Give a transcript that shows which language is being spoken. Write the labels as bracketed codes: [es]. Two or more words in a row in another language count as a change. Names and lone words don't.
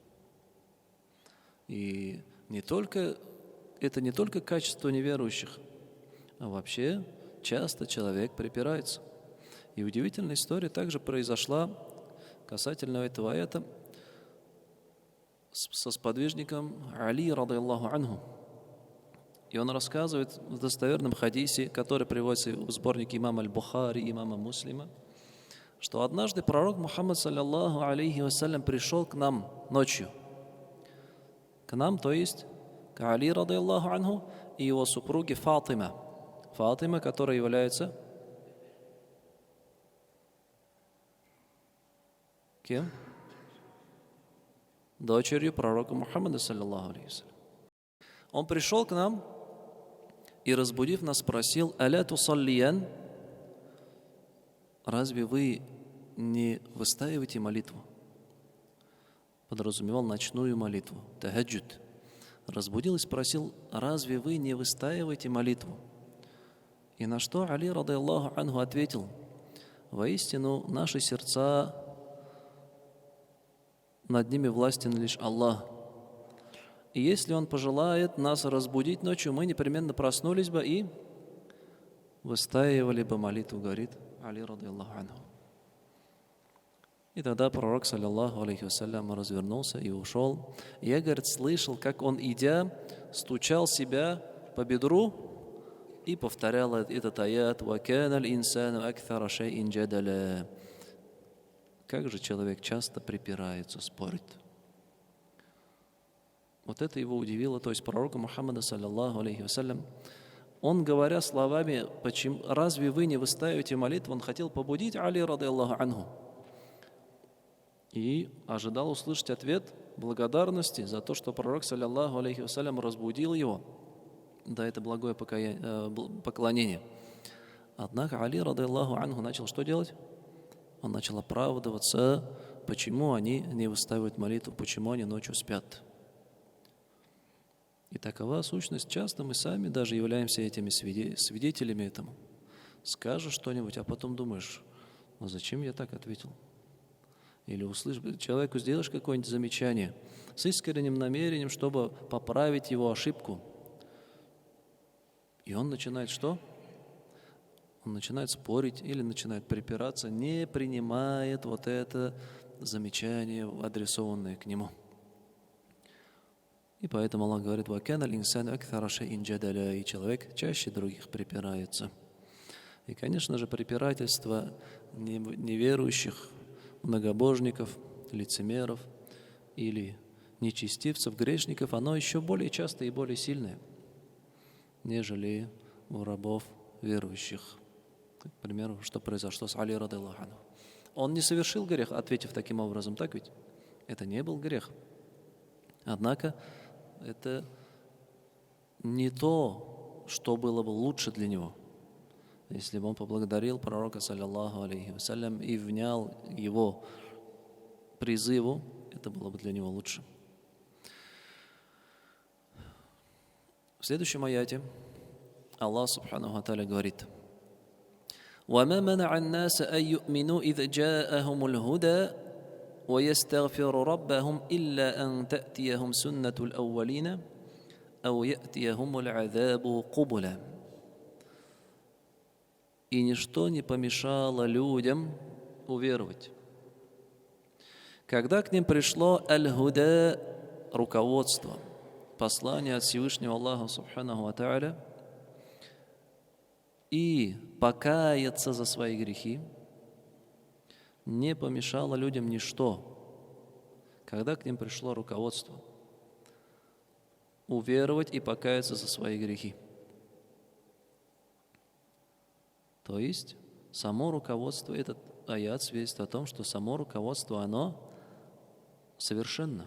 [ru] И это не только качество неверующих, а вообще часто человек припирается. И удивительная история также произошла касательно этого аята со сподвижником Али, [ar] رضي الله عنه. [ru] И он рассказывает в достоверном хадисе, который приводится в сборнике имама Аль-Бухари, имама Муслима, что однажды пророк Мухаммад, [ar] صلى الله عليه وسلم, [ru] пришел к нам ночью. К нам, то есть к Али, [ar] رضي الله عنه, [ru] и его супруге Фатима. Фатима, которая является кем? Дочерью пророка Мухаммада, [ar] صلى الله عليه وسلم. [ru] Он пришел к нам и, разбудив нас, спросил: [ar] «ألا تصليان?» [ru] Разве вы не выстаиваете молитву? Подразумевал ночную молитву, тахаджуд. Разбудил и спросил: разве вы не выстаиваете молитву? И на что Али, [ar] رضي الله عنه, [ru] ответил: воистину, наши сердца, над ними властен лишь Аллах. И если Он пожелает нас разбудить ночью, мы непременно проснулись бы и выстаивали бы молитву, говорит Али, [ar] رضي الله عنه. [ru] И тогда пророк, [ar] صلى الله عليه وسلم, [ru] развернулся и ушел. И я, говорит, слышал, как он, идя, стучал себя по бедру и повторял этот аят: [ar] «وكان الإنسان أكثر شيء جدلا». [ru] Как же человек часто припирается, спорит. Вот это его удивило. То есть пророка Мухаммада, [ar] صلى الله عليه وسلم, [ru] он, говоря словами: «Разве вы не выстаиваете молитву?», он хотел побудить Али, [ar] رضي الله عنه, [ru] и ожидал услышать ответ благодарности за то, что пророк, [ar] صلى الله عليه وسلم, [ru] разбудил его. Да, это благое поклонение. Однако Али, [ar] رضي الله عنه, [ru] начал что делать? Он начал оправдываться, почему они не выстаивают молитву, почему они ночью спят. И такова сущность. Часто мы сами даже являемся этими свидетелями этому. Скажешь что-нибудь, а потом думаешь: ну зачем я так ответил? Или человеку сделаешь какое-нибудь замечание с искренним намерением, чтобы поправить его ошибку. И он начинает что? Он начинает спорить или начинает припираться, не принимает вот это замечание, адресованное к нему. И поэтому Аллах говорит: [ar] «وكان الإنسان أكثر شيء جدلا», [ru] и человек чаще других припирается. И, конечно же, припирательство неверующих, многобожников, лицемеров или нечестивцев, грешников, оно еще более часто и более сильное, нежели у рабов верующих. К примеру, что произошло с Али, [ar] رضي الله عنه. [ru] Он не совершил грех, ответив таким образом, так ведь? Это не был грех. Однако это не то, что было бы лучше для него. Если бы он поблагодарил пророка, [ar] صلى الله عليه وسلم, [ru] и внял его призыву, это было бы для него лучше. В следующем аяте [ar] Аллах سبحانه وتعالى говорит: وَمَا مَنَعَ النَّاسَ أَن يُؤْمِنُوا إِذْ جَاءَهُمُ الْهُدَى وَيَسْتَغْفِرُوا رَبَّهُمْ إِلَّا أَن تَأْتِيَهُمْ سُنَّةُ الْأَوَّلِينَ أَوْ يَأْتِيَهُمُ الْعَذَابُ قُبُلًا. [ru] И ничто не помешало людям уверовать, когда к ним пришло аль-худа, руководство, послание от Всевышнего Аллаха [ar] سبحانه وتعالى, [ru] и покаяться за свои грехи, не помешало людям ничто, когда к ним пришло руководство, уверовать и покаяться за свои грехи. То есть само руководство, этот аят свидетельствует о том, что само руководство, оно совершенно.